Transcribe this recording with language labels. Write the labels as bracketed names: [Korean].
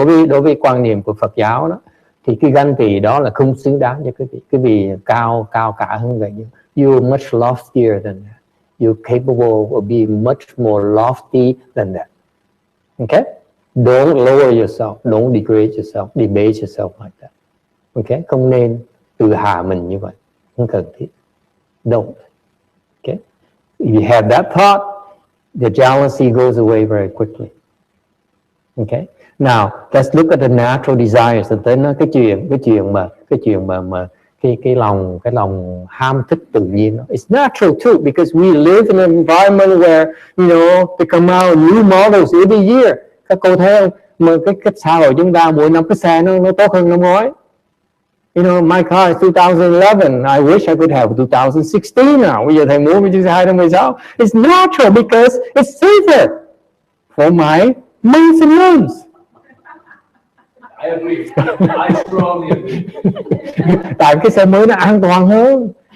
[Vietnamese] Đối với quan niệm của Phật giáo đó, thì cái ganh tị đó là không xứng đáng với cái vị cao cả hơn vậy. [English] You're much loftier than that. You're capable of being much more lofty than that. Okay? Don't lower yourself. Don't degrade yourself. Debase yourself like that. Okay? [Vietnamese] Không nên tự hạ mình như vậy. Không cần thiết. [English] Don't. Okay? If you have that thought, the jealousy goes away very quickly. Okay. Now let's look at the natural desires. [Vietnamese] Tới nó cái chuyện mà cái lòng ham thích tự nhiên. [English] It's natural too, because we live in an environment where they come out new models every year. [Vietnamese] Các cô thấy không? Mà cái xã hội chúng ta mỗi năm cái xe nó tốt hơn năm ngoái. [English] My car is 2011. I wish I could have 2016 now. [Vietnamese] Bây giờ thầy mua với chiếc xe 2016. [English] It's natural because it's safer for my maintenance. I agree. I strongly agree. [Vietnamese] Tại cái xe mới nó an toàn hơn.